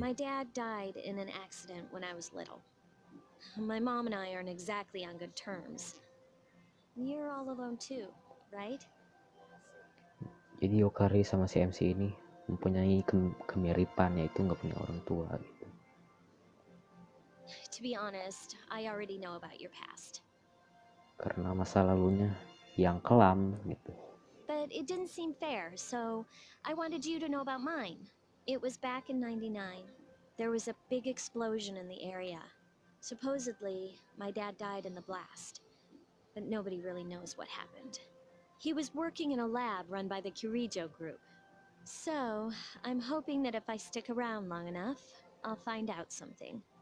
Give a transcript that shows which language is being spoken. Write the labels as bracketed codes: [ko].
[en] My dad died in an accident when I was little. My mom and I aren't exactly on good terms. You're all alone too, right? [id] Jadi Yokari sama si MC ini mempunyai kemiripan, yaitu nggak punya orang tua gitu. [en] To be honest, I already know about your past. [id] Karena masa lalunya yang kelam gitu. [en] But it didn't seem fair, so I wanted you to know about mine. It was back in '99. There was a big explosion in the area. Supposedly, my dad died in the blast, but nobody really knows what happened. He was working in a lab run by the Kirijo group. So, I'm hoping that if I stick around long enough, I'll find out something.